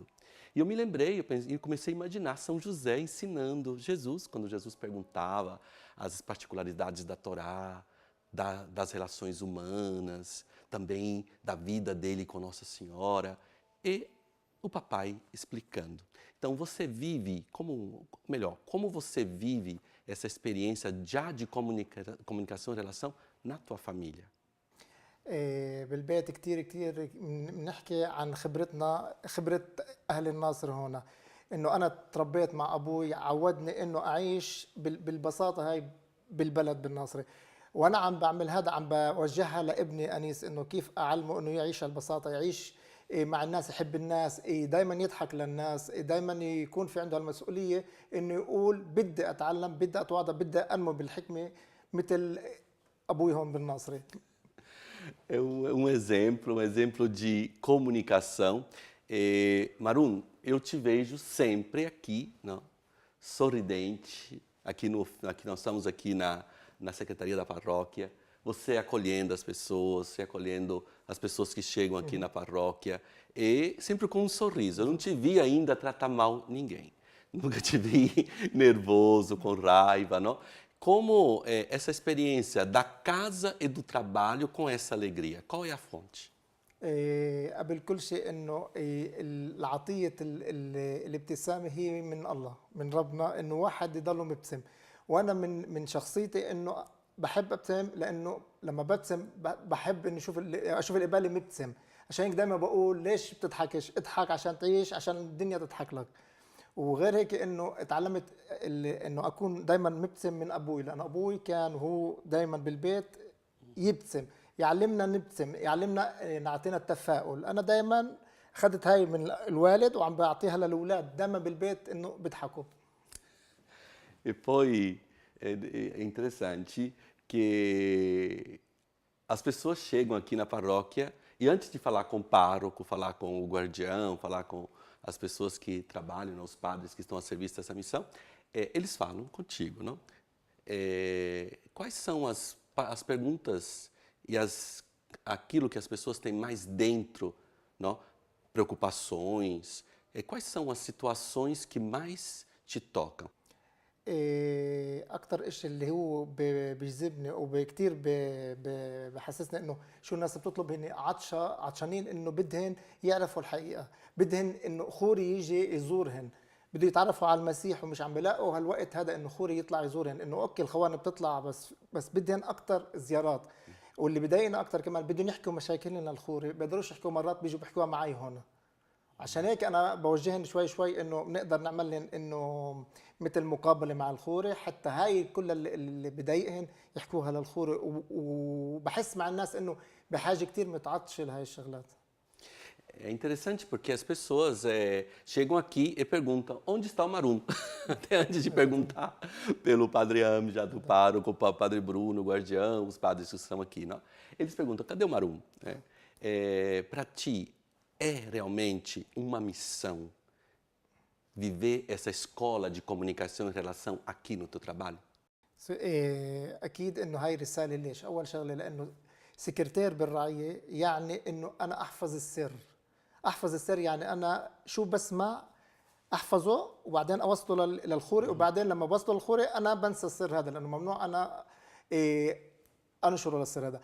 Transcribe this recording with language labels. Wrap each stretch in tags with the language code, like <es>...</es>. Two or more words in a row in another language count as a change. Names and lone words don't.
<pt>E eu me lembrei, eu comecei a imaginar São José ensinando Jesus, quando Jesus perguntava as particularidades da Torá, das relações humanas, também da vida dele com Nossa Senhora, e o papai explicando. Então você vive, como você vive essa experiência já de comunicação e relação na tua família?</pt> <ar>بالبيت كتير بنحكي عن خبرة أهل الناصر هنا إنه أنا تربيت مع أبوي عودني إنه أعيش بالبساطة هاي بالبلد بالناصرة وأنا عم بعمل هذا عم بوجهها لابني أنيس إنه كيف أعلمه إنه يعيش البساطة يعيش مع الناس يحب الناس دايما يضحك للناس دايما يكون في عنده المسؤولية إنه يقول بدي أتعلم بدي أتواضع بدي أنمو بالحكمة مثل ابوي هون بالناصري.</ar> <pt>É um exemplo de comunicação. Marum, eu te vejo sempre aqui, não? Sorridente, aqui nós estamos aqui na Secretaria da Paróquia, você acolhendo as pessoas, você acolhendo as pessoas que chegam aqui na paróquia, e sempre com um sorriso. Eu não te vi ainda tratar mal ninguém. Nunca te vi nervoso, com raiva, não? Como é essa experiência da casa e do trabalho com essa alegria? Qual é a fonte?</pt> <ar>قبل كل شيء انه العطيه الابتسامه هي من الله، من ربنا، انه واحد يضل مبتسم. وانا من شخصيتي انه بحب ابتسم، لانه لما ببتسم بحب اني اشوف اللي قبالي مبتسم. عشان هيك دائما بقول ليش بتضحكش؟ اضحك عشان تعيش، عشان الدنيا تضحك لك. وغير هيك انه اتعلمت انه اكون دائما مبتسم من ابوي، لان ابوي كان هو دائما بالبيت يبتسم، يعلمنا نبتسم، يعلمنا نعطينا التفاؤل. انا دائما اخذت هاي من الوالد وعم بعطيها للاولاد دائما بالبيت انه بيضحكوا.</ar> <pt>E poi é interessante que as pessoas chegam aqui na paróquia e antes de falar com o pároco, falar com o guardião, falar com as pessoas que trabalham, né, os padres que estão a serviço dessa missão, eles falam contigo, não? Quais são as perguntas e aquilo que as pessoas têm mais dentro, não? Preocupações, quais são as situações que mais te tocam?</pt> <ar>اكثر اشي اللي هو بيجذبني وكثير بحسسني انه شو الناس بتطلب، هن عطشانين انه بدهن يعرفوا الحقيقه، بدهن انه خوري يجي يزورهن، بده يتعرفوا على المسيح ومش عم بيلاقوا هالوقت هذا انه خوري يطلع يزورهن. انه اوكي الخوانه بتطلع بس بدهن اكثر زيارات. واللي بضايقنا اكثر كمان بدهم يحكوا مشاكلنا الخوري، بيقدروش يحكوا، مرات بيجوا بيحكوها معي هون. عشان هيك انا بوجهن شوي شوي انه بنقدر نعمل لهم انه مثل مقابله مع الخوري، حتى هاي كل اللي بضايقهن يحكوها للخوري. وبحس مع الناس انه بحاجه كثير متعطشه لهي الشغلات.</ar> <pt>É interessante porque as pessoas chegam aqui e perguntam onde está o Marum? Até antes de perguntar pelo Padre Amjad, do pároco, o Padre Bruno, o guardião, os padres que estão aqui, não? Eles perguntam, cadê o Marum? Para ti, é realmente uma missão viver essa escola de comunicação e relação aqui no teu trabalho?</pt> <ar>اكيد انه هاي رساله. ليش؟ اول شغله لانه سكرتير بالرعيه، يعني انه انا احفظ السر. احفظ السر يعني انا شو بسمع احفظه وبعدين اوصله للخوري، وبعدين لما بوصله للخوري انا بنسى السر هذا، لانه ممنوع انا انشره للسر هذا.</ar>